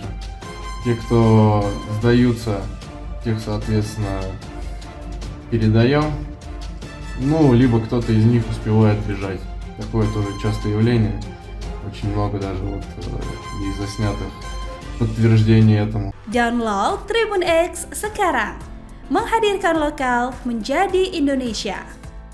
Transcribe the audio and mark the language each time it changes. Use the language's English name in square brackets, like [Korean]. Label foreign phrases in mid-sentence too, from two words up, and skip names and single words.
[Russian] Те, кто сдаются, тех, соответственно, передаем. Ну, либо кто-то из них успевает бежать. Такое тоже частое явление. Очень много даже из заснятых подтверждений этому. [Indonesian] Download Tribun X sekarang. Menghadirkan lokal menjadi Indonesia.